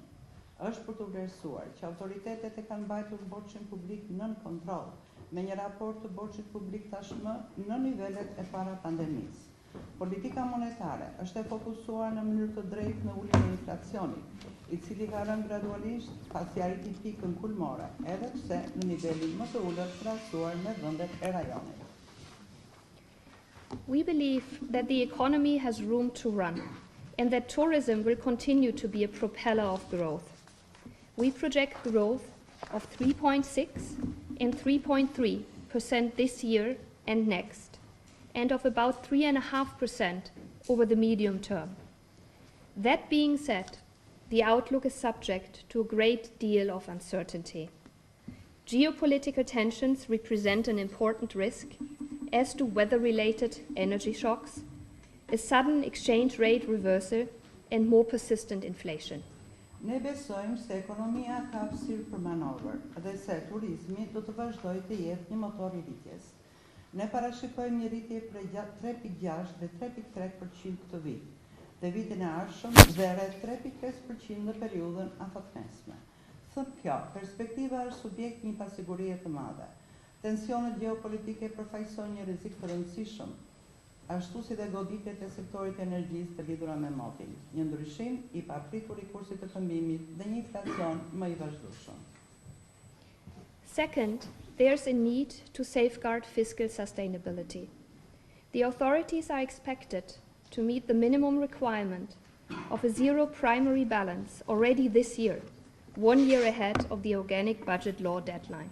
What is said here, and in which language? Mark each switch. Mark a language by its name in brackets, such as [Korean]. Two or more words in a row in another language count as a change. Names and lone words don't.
[Albanian] Është për të vlerësuar që autoritetet e kanë mbajtur borxhin publik nën kontroll, me një raport të borxhit publik tashmë në nivelet e para pandemisë. Politika monetare është e fokusuar në mënyrë të drejtë në uljen e inflacionit, i cili ka rënë gradualisht pasi arriti pikën kulmore, edhe pse në nivelin më të ulët krahasuar me vendet e rajonit. [English] We believe that the economy has room to run and that tourism will continue to be a propeller of growth. We project growth of 3.6 and 3.3% this year and next, and of about 3.5% over the medium term. That being said, the outlook is subject to a great deal of uncertainty. Geopolitical tensions represent an important risk, as do weather-related energy shocks, a sudden exchange rate reversal, and more persistent inflation. [Albanian] Ne besojmë se ekonomia ka hapësirë për manovër dhe se turizmi do të vazhdojë të jetë një motor i rritjes. Ne parashikojmë një rritje prej 3.6 dhe 3.3% këtë vit, dhe vitin e ardhshëm dhe rreth 3.5% në periudhën afatmesme. Thënë kjo, perspektiva është subjekt një pasigurie të madhe. Tensionet geopolitike përfaqësojnë një rrezik të rëndësishëm, ashtu si dhe goditjet e sektorit energjisë të lidhura me motin, një ndryshim i papritur i kursit të këmbimit dhe një inflacion më i vazhdueshëm. [English] Second, there's a need to safeguard fiscal sustainability. The authorities are expected to meet the minimum requirement of a zero primary balance already this year, 1 year ahead of the organic budget law deadline.